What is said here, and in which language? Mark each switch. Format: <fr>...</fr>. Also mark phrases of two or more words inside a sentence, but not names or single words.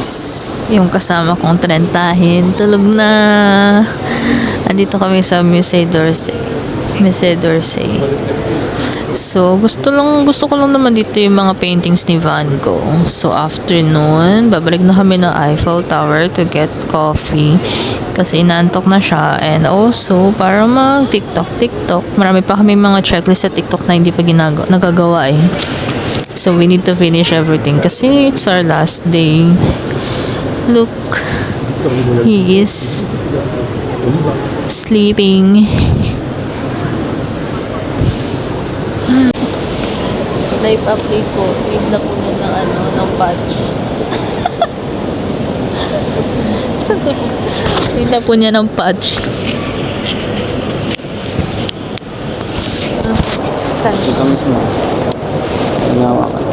<tl>Yung kasama kong trentahin, tulog na! Andito kami sa Musée d'Orsay. Musée d'Orsay. So, gusto ko lang naman dito yung mga paintings ni Van Gogh. So, after nun, babalik na kami ng Eiffel Tower</tl> <en>to get coffee.</en> <tl>Kasi inaantok na siya.</tl> <en>And also,</en> <tl>para mag-TikTok. Marami pa kami mga checklist sa TikTok na hindi pa nagagawa eh.</tl> <en>So, we need to finish everything kasi it's our last day. Look, he is sleeping.</en> <tl>Live update ko. Need na po niya ng patch. Need na po niya ng patch. Ito mismo. Ginawa ka.</tl>